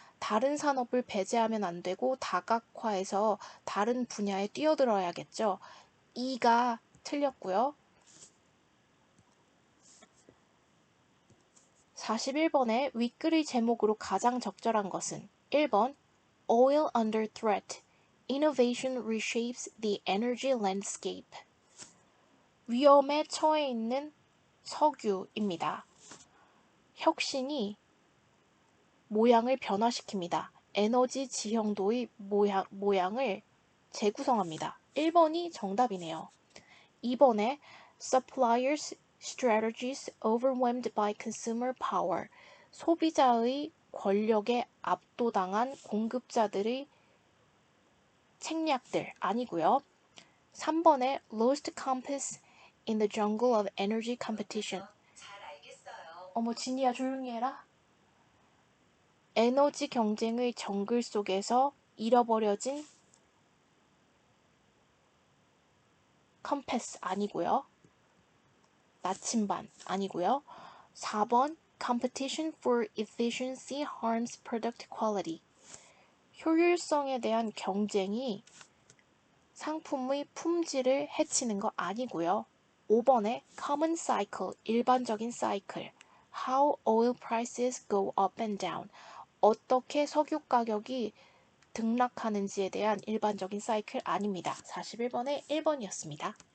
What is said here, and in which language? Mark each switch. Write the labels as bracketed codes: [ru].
[ko] 다른 산업을 배제하면 안 되고 다각화해서 다른 분야에 뛰어들어야겠죠. 이가 틀렸고요. 41번의 윗글의 제목으로 가장 적절한 것은 1번 [en] Oil under threat. Innovation reshapes the energy landscape. [ko] 위험에 처해 있는 석유입니다. 혁신이 모양을 변화시킵니다. 에너지 지형도의 모양을 재구성합니다. 1번이 정답이네요. 2번에 suppliers [en] strategies overwhelmed by consumer power. [ko] 소비자의 권력에 압도당한 공급자들의 책략들 아니고요. [en] 3번에 lost compass in the jungle of energy competition. [ko] 어머 진이야 조용히 해라. 에너지 경쟁의 정글 속에서 잃어버려진 컴패스 아니고요. 나침반 아니고요. [en] 4번 competition for efficiency harms product quality. [ko] 효율성에 대한 경쟁이 상품의 품질을 해치는 거 아니고요. 5번에 [en] common cycle, [ko] 일반적인 사이클. [en] How oil prices go up and down. [ko] 어떻게 석유 가격이 등락하는지에 대한 일반적인 사이클 아닙니다. 41번에 1번이었습니다.